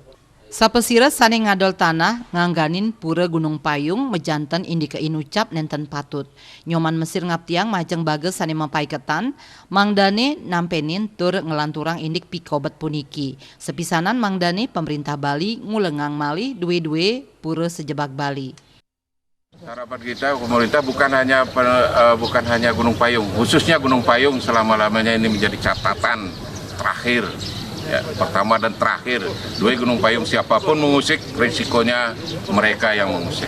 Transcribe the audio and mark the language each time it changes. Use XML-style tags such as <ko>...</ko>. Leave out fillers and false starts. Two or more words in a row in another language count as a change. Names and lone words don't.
<ban>Sapesira sane ngadol tanah ngangganin pura Gunung Payung mejanten indika inucap nenten patut. Nyoman Mesir ngaptiang majeng bages sane mapaiketan mangdane nampenin tur ngelanturang indik pikobet puniki. Sepisanan mangdane pemerintah Bali ngulengang malih duwe-duwe pura sejebak Bali.</ban> <id>Harapan kita pemerintah bukan hanya Gunung Payung, khususnya Gunung Payung selama-lamanya ini menjadi catatan terakhir. Ya, pertama dan terakhir, dua Gunung Payung siapapun mengusik, risikonya mereka yang mengusik.</id>